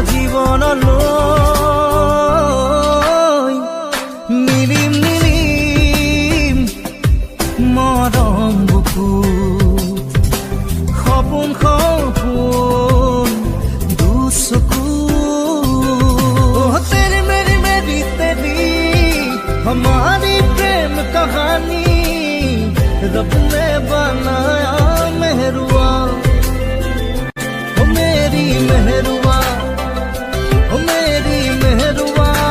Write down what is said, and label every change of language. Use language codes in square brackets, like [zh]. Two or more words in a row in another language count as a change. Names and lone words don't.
[as] জীৱনলৈ মিলিম মিলিম মৰম বুকু সপোন সপোন দুচকু [hi] तेरी मेरी मेरी तेरी हमारी प्रेम कहानी रब ने बनाया मेहरुआ, ओ मेरी मेहरुआ, ओ मेरी मेहरुआ।